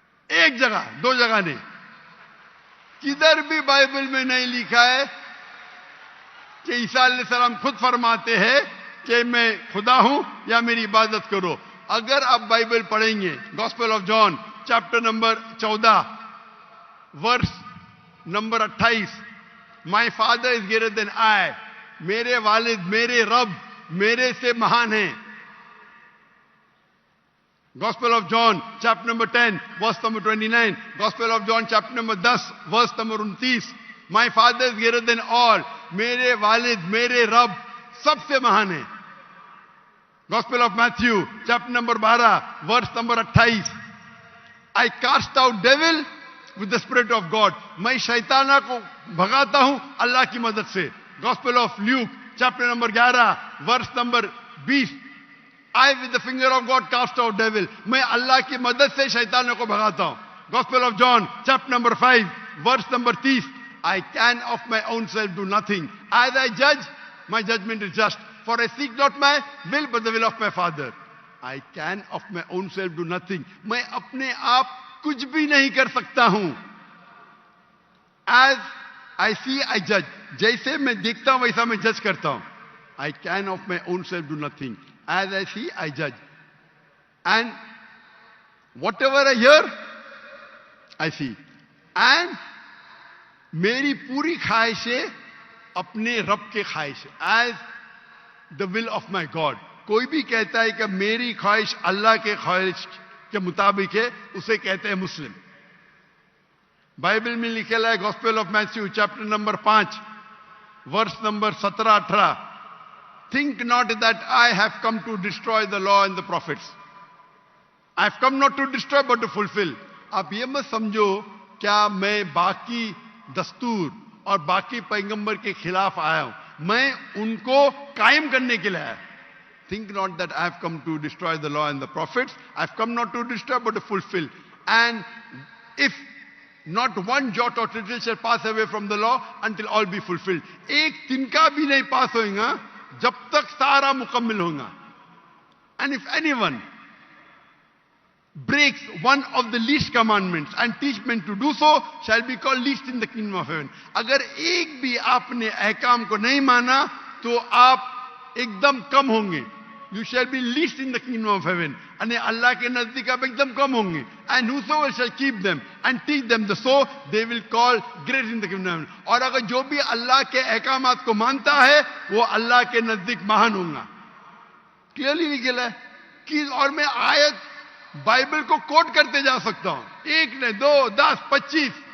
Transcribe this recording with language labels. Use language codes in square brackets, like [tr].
[hi] एक जगह, दो जगह नहीं, किधर भी बाइबल में नहीं लिखा है कि ईसा अलैहिस्सलाम खुद फरमाते हैं कि मैं खुदा हूं या मेरी इबादत करो। अगर आप बाइबल पढ़ेंगे, gospel of John chapter number 14 verse number 28, [en] my father is greater than I, [hi] मेरे वालिद, मेरे रब मेरे से महान हैं। [en] Gospel of John chapter number 10 verse number 29, Gospel of John chapter number 10 verse number 29, my father is greater than all, [hi] मेरे वालिद, मेरे रब सबसे महान है। [en] Gospel of Matthew chapter number 12 verse number 28, I cast out devil with the spirit of God, [hi] मैं शैताना को भगाता हूं अल्लाह की मदद से। [en] Gospel of Luke chapter number 11 verse number 20, I with the finger of God cast out devil, [hi] मैं अल्लाह की मदद से शैतानों को भगाता हूं। [en] Gospel of John chapter number 5 verse number 30, I can of my own self do nothing. As I judge, my judgment is just. For I seek not my will, but the will of my Father. I can of my own self do nothing. [hi] मैं अपने आप कुछ भी नहीं कर सकता हूं. [en] As I see, I judge. [hi] जैसे मैं देखता हूं वैसा मैं जज करता हूं. [en] I can of my own self do nothing. As I see, I judge. And whatever I hear, I see. [hi] And मेरी पूरी ख्वाहिशें अपने रब के ख्वाहिश. [en] As the will of my God. [hi] कोई भी कहता है कि मेरी ख्वाहिश अल्लाह के ख्वाहिश के मुताबिक है, उसे कहते हैं मुस्लिम. बाइबल में लिखा है gospel of Matthew chapter number 5 verse number 17-18. [en] Think not that I have come to destroy the law and the prophets. I have come not to destroy but to fulfill. [hi] आप ये मत समझो क्या मैं बाकी दस्तूर और बाकी पैगंबर के खिलाफ आया हूं. मैं उनको कायम करने के लिए आया. [en] Think not that I have come to destroy the law and the prophets. I have come not to destroy but to fulfill. And if not one jot or tittle shall pass away from the law until all be fulfilled. [hi] एक तिनका भी नहीं पास होगा जब तक सारा मुकम्मल होगा. [en] And if anyone breaks one of the least commandments and teach men to do so, shall be called least in the kingdom of heaven. [hi] अगर एक भी आपने अहकाम को नहीं माना तो आप एकदम कम होंगे. [en] You shall be least in the kingdom of heaven. [hi] अने अल्लाह के नजदीक आप एकदम कम होंगे. [en] And whosoever shall keep them and teach them the so, they will call great in the kingdom of heaven. [hi] और अगर जो भी अल्लाह के अहकामात को मानता है वो अल्लाह के नजदीक महान होगा. क्लियरली लिखा है कि और मैं आयत बाइबल को कोट करते जा सकता हूं. एक ने 2, 10, 25.